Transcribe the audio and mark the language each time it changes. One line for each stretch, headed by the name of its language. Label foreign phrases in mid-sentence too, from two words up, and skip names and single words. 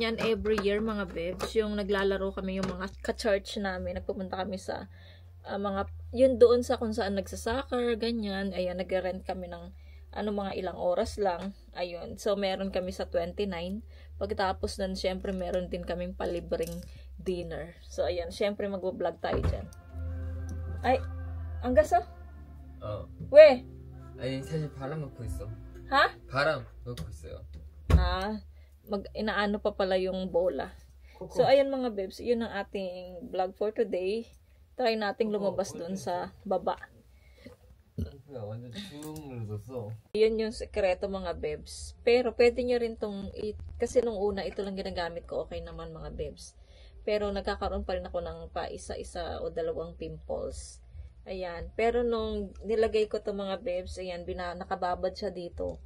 Filipino: yan
English: every year
Filipino: mga babes, yung naglalaro kami, yung mga ka-church namin, nagpupunta kami sa yun doon sa kung saan nagsasoccer, ganyan, ayan, nag-rent kami ng mga ilang oras lang, ayun, so meron kami sa 29, pagkatapos nun, syempre meron din kaming palibreng dinner, so ayan, syempre mag-vlog tayo dyan. Ay, ang gaso?
Korean: 왜? 아니 사실 바람 넣고 있어.
Filipino: Ha?
Korean: 바람 넣고 있어요.
Filipino: Inaano pa pala yung bola. So, ayan mga bebs, yun ang ating vlog
English: for today.
Filipino: Try nating lumabas doon sa baba.
Korean: 완전 쭉 늘어졌어.
Filipino: Yun yung sekreto mga bebs. Pero pwede nyo rin kasi nung una ito lang ginagamit ko, okay naman mga bebs. Pero nagkakaroon pa rin ako ng pa isa-isa o dalawang pimples. Ayan. Pero nung nilagay ko to mga bebs, ayan, nakababad siya dito.